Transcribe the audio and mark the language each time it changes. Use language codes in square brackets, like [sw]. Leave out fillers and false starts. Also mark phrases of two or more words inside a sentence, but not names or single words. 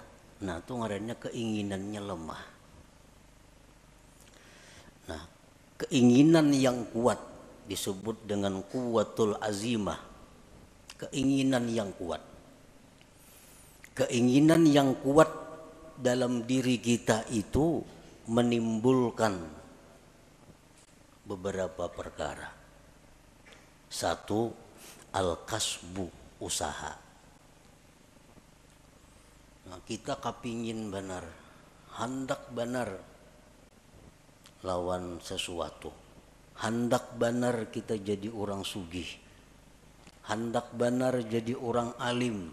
[bjn] Nah, itu ngarannya keinginannya lemah. Nah, keinginan yang kuat disebut dengan [ar] قوة العزيمة. [bjn] Keinginan yang kuat. Keinginan yang kuat dalam diri kita itu menimbulkan beberapa perkara. Satu, al-kasbu, usaha. Nah, kita kepingin benar, hendak benar lawan sesuatu. Hendak benar kita jadi orang sugih. Hendak benar jadi orang alim.